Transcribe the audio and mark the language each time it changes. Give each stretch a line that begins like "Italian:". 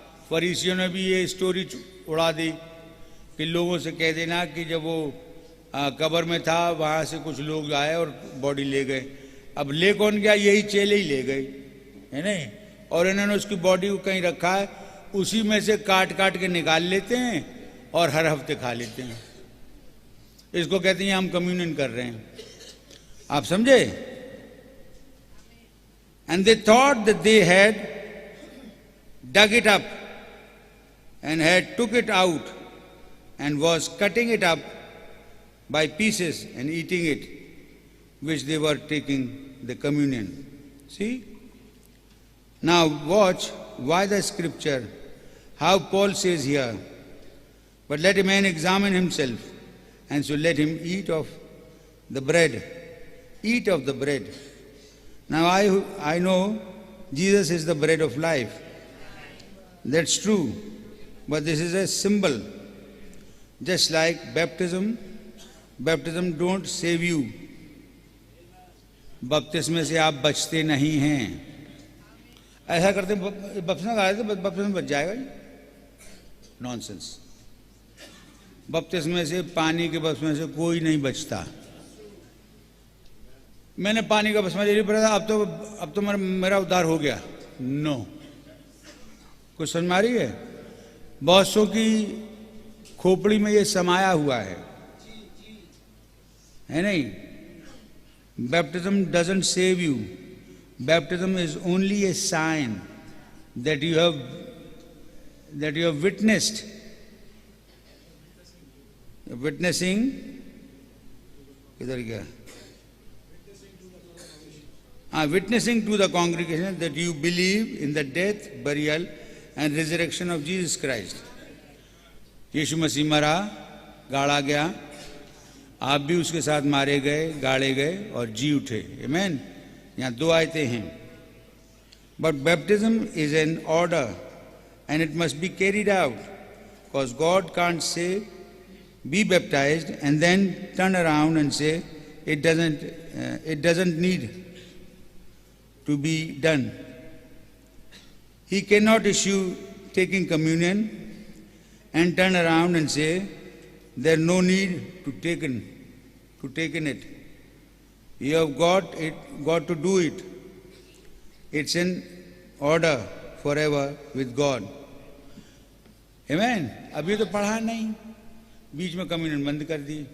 Hindi: फरीसियों ने भी ये स्टोरी उड़ा दी कि लोगों से कह देना कि जब वो कब्र में था वहाँ से कुछ लोग आए और बॉडी ले गए। अब ले कौन गया? यही चेले ही ले गए, है नहीं? और इन्होंने उसकी बॉडी को कहीं रखा है, उसी में से काट काट के निकाल लेते हैं और हर हफ्ते खा लेते हैं। इसको कहते हैं हम कम्युनियन कर रहे हैं। आप समझे?
English: And they thought that they had dug it up and had took it out and was cutting it up by pieces and eating it, which they were taking the communion. See? Now watch why the scripture, how Paul says here, but let a man examine himself, and so let him eat of the bread. Eat of the bread. Now I know Jesus is the bread of life. That's true, but this is a symbol. Just like baptism don't save you.
Hindi: बपतिस्मे से आप बचते नहीं हैं। ऐसा करते बपतिस्मा करा देते बपतिस्मा बच जाएगा। नॉनसेंस। बपतिस्मे से, पानी के बपतिस्मे से कोई नहीं बचता। मैंने पानी का बपतिस्मा ले लिया, अब तो मेरा उद्धार हो गया। नो, कुछ समझ में आ रही है? बहुत सौ की खोपड़ी में ये समाया हुआ है नहीं?
English: Baptism doesn't save you. Baptism is only a sign that you have witnessed.
Hindi: Witnessing किधर गया?
English: Witnessing to the congregation that you believe in the death, burial and resurrection of Jesus Christ.
Hindi: यीशु मसीह मरा, गाड़ा गया, आप भी उसके साथ मारे गए, गाड़े गए और जी उठे। आमीन। यहाँ दो आयतें हैं।
English: But baptism is an order and it must be carried out, because God can't say be baptized and then turn around and say it doesn't need to be done. He cannot issue taking communion and turn around and say there's no need to taken it. You have got to do it. It's an order forever with God. Amen.
Hindi: अभी तो पढ़ा नहीं, बीच में communion बंद कर दी।